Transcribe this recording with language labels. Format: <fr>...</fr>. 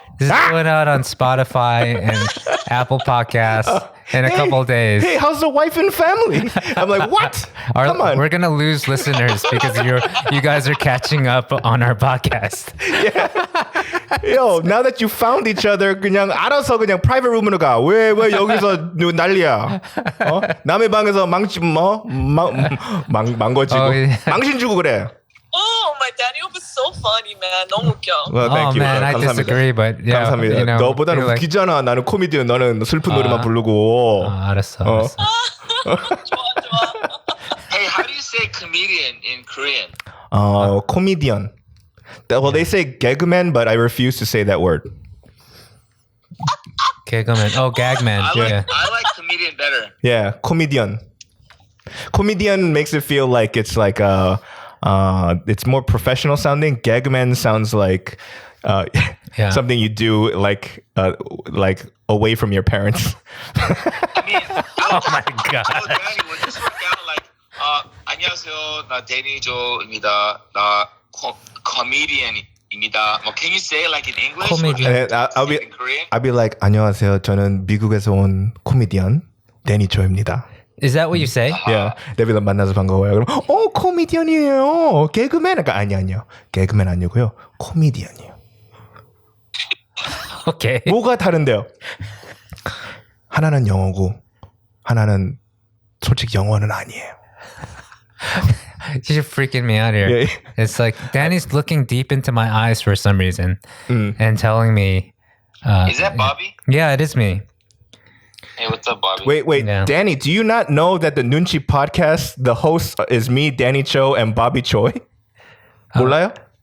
<en>This is going out on Spotify and Apple Podcasts in a couple of days. Hey, how's the wife and family? I'm like, what? Come on. We're gonna lose listeners because you guys are catching up on our podcast. Yo, now that you found each other,</en> <ko>그냥 알아서 그냥 private room으로 가. 왜 여기서 난리야? 남의 방에서 망고지고 망신 주고 그래.</ko> <en>Oh, my Daniel was so funny, man.</en> <ko>너무 웃겨.</ko> <en>Well, thank you. Man, I disagree, but yeah.</en> <ko>감사합니다. 너보다는 웃기잖아. 나는 코미디언, 너는 슬픈 노래만 부르고. 알았어. 좋아.</ko> <en>Hey, how do you say comedian in Korean? Comedian. Well, they say gagman, but I refuse to say that word. Gagman. Oh, gagman. I like comedian better. Yeah, comedian. Comedian makes it feel like it's like it's more professional sounding. Gagman sounds like something you do like away from your parents. I mean, Oh my God. Danny, would this work out like,</en> <ko>안녕하세요, 나 데니조입니다. 나 comedian입니다.</ko> <en>Can you say it like in English? Comedian. In Korean? I'll be like,</en> <ko>안녕하세요. 저는 미국에서 온 코미디언 데니조입니다.</ko> <en>Is that what you say? Yeah,</en> <ko>데뷔를 만나서 반가워요. 그럼 코미디언이에요. 개그맨? 아니요. 개그맨 아니고요. 코미디언이에요. Okay. 뭐가 다른데요? 하나는 영어고 하나는 솔직히 영어는 아니에요.</ko> <en>You're freaking me out here. Yeah. It's like Danny's looking deep into my eyes for some reason and telling me. Is that Bobby? Yeah, it is me. Hey, what's up, Bobby? Wait, Yeah. Danny, do you not know that the Noonchi Podcast, the host is me, Danny Cho, and Bobby Choi?</en> <ko>몰라요?</ko>